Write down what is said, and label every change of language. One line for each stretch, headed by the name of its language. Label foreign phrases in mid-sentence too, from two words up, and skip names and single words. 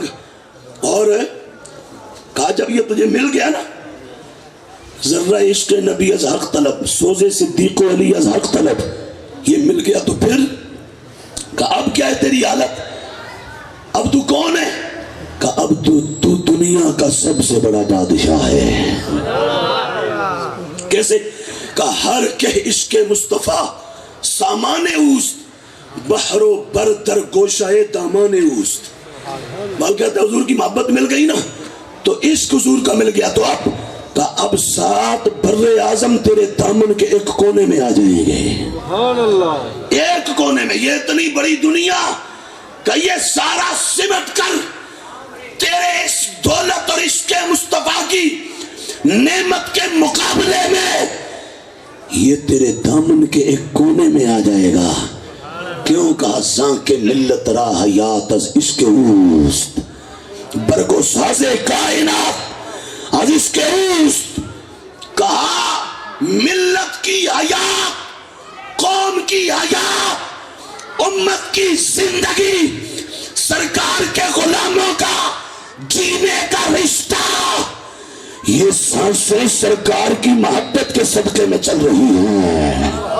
Urdu: اور کہا جب یہ تجھے مل گیا نا،
Persian: ذرہ عشق نبی از حق طلب، سوزے صدیق و علی از حق طلب،
Urdu: یہ مل گیا تو پھر کہا اب کیا ہے تیری حالت؟ اب تو کون ہے؟ کہا اب تو دنیا کا سب سے بڑا بادشاہ ہے. کیسے؟ کہا
Persian: ہر کہ عشق مصطفیٰ سامان اوست، بحر و بر در گوشہ دامان اوست.
Urdu: بال کہتا ہے حضور کی محبت مل گئی نا تو عشق حضور کا مل گیا. تو اب 7 بر اعظم تیرے دامن کے ایک کونے میں آ جائیں گے. ایک کونے میں. یہ اتنی بڑی دنیا کہ یہ سارا سمٹ کر تیرے اس دولت اور عشق مصطفیٰ کی نعمت کے مقابلے میں یہ تیرے دامن کے ایک کونے میں آ جائے گا. کیوں؟ کہا
Persian: زانکہ ملت را حیات از عشق اوست، برگو ساز کائنات از عشق اوست.
Urdu: کہا ملت کی حیات، قوم کی حیات امت کی زندگی سرکار کے غلاموں کا جینے کا رشتہ، یہ سانسیں سرکار کی محبت کے صدقے میں چل رہی ہیں۔